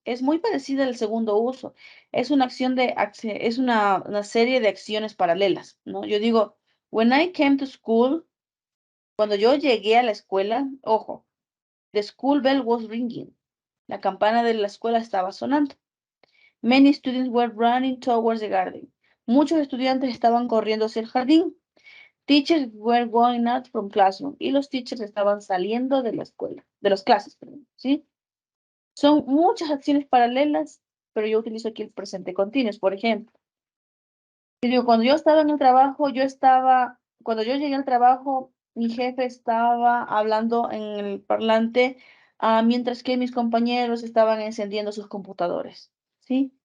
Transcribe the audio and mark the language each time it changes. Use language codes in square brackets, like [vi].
[es] Es muy parecida al segundo uso. Es una acción es una serie de acciones paralelas, ¿no? Yo digo, [en] when I came to school, [es] cuando yo llegué a la escuela, ojo, [en] the school bell was ringing. [es] La campana de la escuela estaba sonando. [en] Many students were running towards the garden. [es] Muchos estudiantes estaban corriendo hacia el jardín. [en] Teachers were going out from classroom. [es] Y los teachers estaban saliendo de la escuela, de las clases, perdón, ¿sí? Son muchas acciones paralelas, pero yo utilizo aquí el presente continuous, por ejemplo. Y digo, cuando yo estaba en el trabajo, cuando yo llegué al trabajo, mi jefe estaba hablando en el parlante, mientras que mis compañeros estaban encendiendo sus computadores, ¿sí?